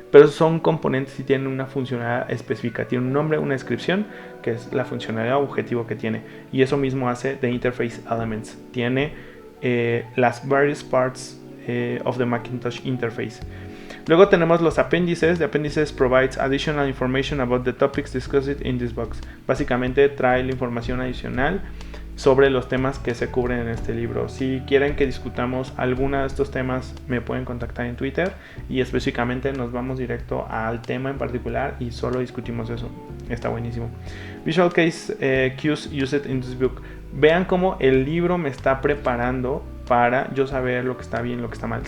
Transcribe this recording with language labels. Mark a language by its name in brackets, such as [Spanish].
[Spanish] Pero son componentes y tienen una funcionalidad específica. Tiene un nombre, una descripción, que es la funcionalidad o objetivo que tiene. Y eso mismo hace The Interface Elements. Tiene las [English] various parts of the Macintosh interface. [Spanish] Luego tenemos los apéndices. [English] The appendices provides additional information about the topics discussed in this box. [Spanish] Básicamente trae la información adicional sobre los temas que se cubren en este libro. Si quieren que discutamos alguno de estos temas, me pueden contactar en Twitter y específicamente nos vamos directo al tema en particular y solo discutimos eso. Está buenísimo. Visual Case Cues Used in this book. Vean cómo el libro me está preparando para yo saber lo que está bien, lo que está mal.